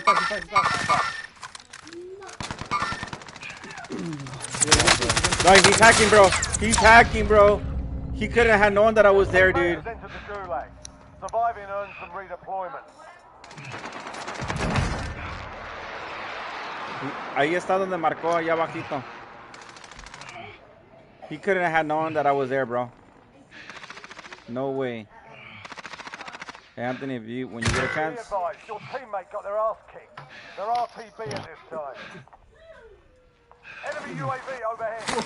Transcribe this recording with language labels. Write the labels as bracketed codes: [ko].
[en] No, he's hacking, bro. He couldn't have known that I was there, dude. Entered the gulag. Surviving earns some redeployment. [es] Ahí está donde marcó, allá abajito. [en] He couldn't have known that I was there, bro. No way. Hey, Anthony, when you get a Be chance. advised, your teammate got their ass kicked. They're RTB at this time. Enemy UAV overhead.